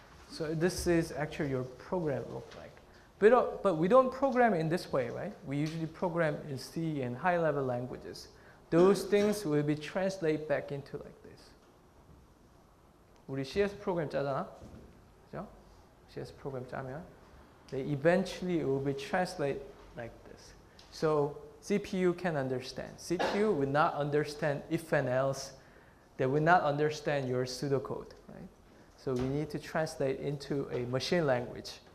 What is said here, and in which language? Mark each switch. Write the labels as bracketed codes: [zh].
[en] So this is actually your program look like. But we don't program in this way, right? We usually program in C and high-level languages. Those things will be translated back into like this. [ko] 우리 CS 프로그램 짜잖아, 그죠? [en] CS [ko] 프로그램 짜면 [en] they eventually will be translated like this. So CPU can understand. CPU will not understand if and else. They will not understand your pseudocode, right? So we need to translate into a machine language.